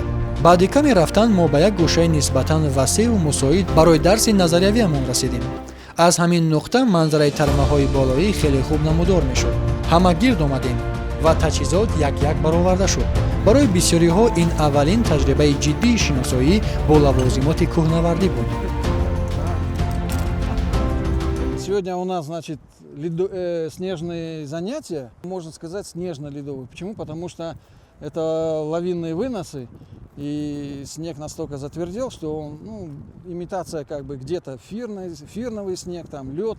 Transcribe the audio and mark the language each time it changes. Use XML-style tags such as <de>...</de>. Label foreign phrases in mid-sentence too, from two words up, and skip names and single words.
<tg>баъди каме рафтан мо ба як гӯшаи нисбатан васеъу мусоид барои дарси назариявиамон расидем. аз ҳамин нуқта манзараи тармаҳои болоӣ хеле хуб намудор мешуд. ҳама гирд омадем ва таҷҳизот як бароварда шуд. барои бисёриҳо ин аввалин таҷрибаи ҷиддии шиносоӣ бо лавозимоти кӯҳнавардӣ буд.</tg> <ru>Сегодня у нас, значит, снежные занятия, можно сказать, снежно-ледовые. Почему? Потому что это лавинные выносы, и снег настолько затвердел, что он, имитация как бы где-то фирновый снег, там лед.</ru>